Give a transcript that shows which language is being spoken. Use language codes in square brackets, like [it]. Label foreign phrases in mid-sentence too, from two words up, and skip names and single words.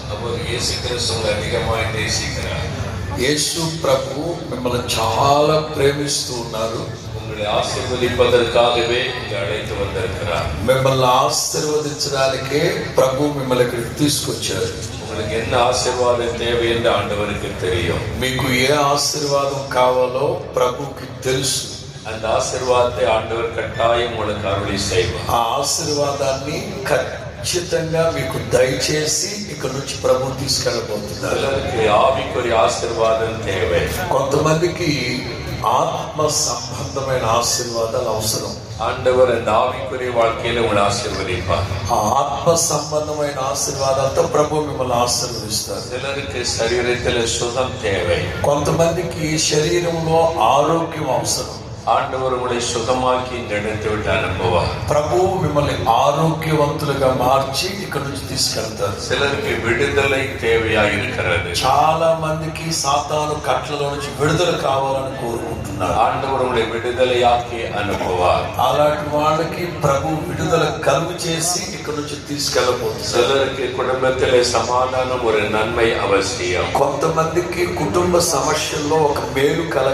[te] యేసు ప్రభు మిమ్మల్ని చాలా ప్రేమిస్తూ ఉన్నారు. మిమ్మల్ని ఆశీర్వదించడానికే ప్రభు మిమ్మల్ని ఇక్కడికి తీసుకొచ్చారు. మీకు ఏ ఆశీర్వాదం కావాలో ప్రభుకి తెలుసు. [ta] அந்த ஆசீர்வாதத்தை ஆண்டவர் கட்டாயம் உங்களுக்கு அருளி செய்வார். [te] ఆ ఆశీర్వాదాన్ని ఖచ్చితంగా మీకు దయచేసి ఇక్కడ నుంచి ప్రభు తీసుకెళ్ళబోతున్నారు. [ta] ஆவிக்குரிய ஆசீர்வாதம் தேவை. [te] కొంతమందికి ఆత్మ సంబంధమైన ఆశీర్వాదాలు అవసరం. [ta] ஆண்டவர் அந்த ஆவிக்குரிய வாழ்க்கையில உங்களை ஆசீர்வதிப்பார். [te] ఆ ఆత్మ సంబంధమైన ఆశీర్వాదాలతో ప్రభు మిమ్మల్ని ఆశీర్వదిస్తారు. [ta] சிலருக்கு శరీరத்தில் சுகம் தேவை. [te] కొంతమందికి శరీరంలో ఆరోగ్యం అవసరం. [ta] ஆண்டவர் உங்களை சுகமாக்கி இந்த இடத்தை விட்டு அனுப்புவார். [te] ప్రభు మిమ్మల్ని ఆరోగ్యవంతులుగా మార్చి ఇక్కడ నుంచి తీసుకెళ్తారు. [ta] சிலருக்கு விடுதலை தேவையா இருக்கிறது. [te] చాలా మందికి సాతాను కట్లలో నుంచి విడుదల కావాలని కోరుకుంటున్నారు. [ta] ஆண்டவர் உங்களை விடுதலையாக்கி அனுப்புவார். [te] అలాంటి వాళ్ళకి ప్రభు విడుదల కలుగు చేసి ఇక్కడ నుంచి తీసుకెళ్ళబోతున్నారు. [ta] சிலருக்கு குடும்பத்திலே சமாதானம் ஒரு நன்மை அவசியம். [te] కొంతమందికి కుటుంబ సమస్యల్లో ఒక మేలు కలగ